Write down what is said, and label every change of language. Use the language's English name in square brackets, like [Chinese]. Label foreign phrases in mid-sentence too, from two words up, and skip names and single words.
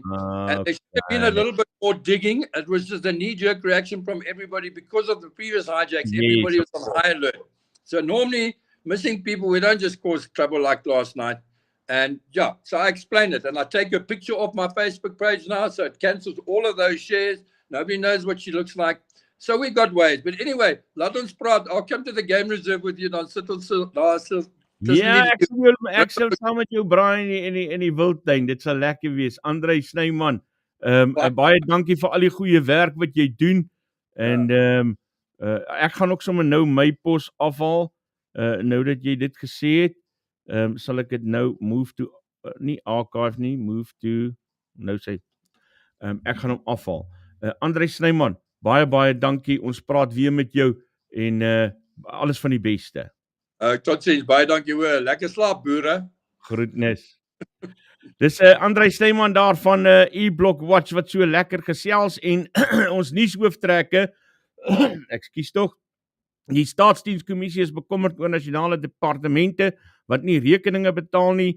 [English] And there should have been a little bit more digging. It was just a knee-jerk reaction from everybody because of the previous hijacks. Everybody was on high alert. So normally, missing people, we don't just cause trouble like last night. And yeah, so I explained it. And I take a picture off my Facebook page now, so it cancels all of those shares. Nobody knows what she looks like. So we got ways. But anyway, [Afrikaans] laat ons praat. [English] I'll come to the game reserve with you. [Afrikaans] Dan sit ons daar. Ja, ek sal saam met jou braai in die wildtuin. Dit sal lekker wees. André Snyman, baie dankie vir al die goeie werk wat jy doen. En ek gaan ook sommer nou my pos afhaal. Nou dat jy dit gesê het, sal ek dit nou [English] move to, [Afrikaans] nie archive nie, [English] move to, [Afrikaans] nou sê, ek gaan hom afhaal. André Snyman, baie dankie. Ons praat weer met jou en alles van die beste. Tot ziens, baie dankie hoor. Lekker slaap, boere. Groetnis. Dis André Snyman daar van eblockwatch wat so lekker gesels en ons nuushooftrekke, ekskuus tog, die staatsdienskommissie is bekommerd oor nasionale departemente wat nie rekeninge betaal nie.